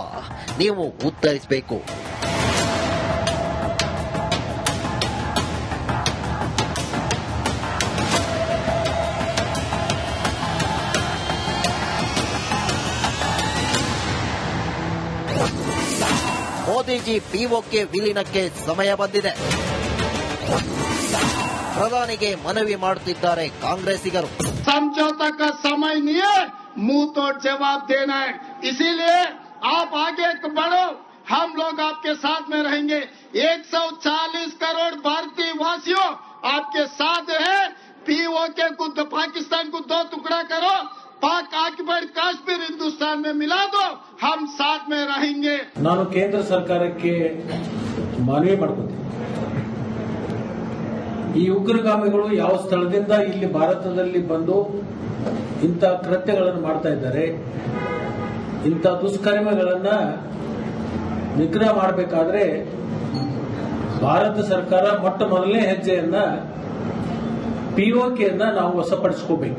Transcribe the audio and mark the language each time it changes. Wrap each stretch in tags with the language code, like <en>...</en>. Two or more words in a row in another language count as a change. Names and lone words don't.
<kn>ನೀವು ಉತ್ತರಿಸಬೇಕು. ಮೋದಿಜಿ ಪಿಒಕೆ ವಿಲೀನಕ್ಕೆ ಸಮಯ ಬಂದಿದೆ. ಪ್ರಧಾನಿಗೆ ಮನವಿ ಮಾಡುತ್ತಿದ್ದಾರೆ ಕಾಂಗ್ರೆಸ್ಸಿಗರು.</kn> <hi>समझौता का समय नहीं है, मुंह तोड़ जवाब देना है. इसीलिए आप आगे बढ़ो, हम लोग आपके साथ में रहेंगे. 140 करोड़ भारतीय वासियों आपके साथ है. पीओके को पाकिस्तान को 2 टुकड़ा करो, पाक ऑक्युपाइड काश्मीर हिंदुस्तान में मिला दो, हम साथ में रहेंगे.</hi> <kn>ನಾನು ಕೇಂದ್ರ ಸರ್ಕಾರಕ್ಕೆ ಮನವಿ ಮಾಡ್ತೀನಿ. ಈ ಉಗ್ರಗಾಮಿಗಳು ಯಾವ ಸ್ಥಳದಿಂದ ಇಲ್ಲಿ ಭಾರತದಲ್ಲಿ ಬಂದು ಇಂಥ ಕೃತ್ಯಗಳನ್ನು ಮಾಡ್ತಾ ಇದ್ದಾರೆ, ಇಂಥ ದುಷ್ಕರ್ಮಗಳನ್ನ ನಿಗ್ರಹ ಮಾಡಬೇಕಾದ್ರೆ ಭಾರತ ಸರ್ಕಾರ ಮೊಟ್ಟ ಮೊದಲನೇ ಹೆಜ್ಜೆಯನ್ನ ಪಿಒಕೆಯನ್ನ ನಾವು ವಶಪಡಿಸಿಕೋಬೇಕು.</kn>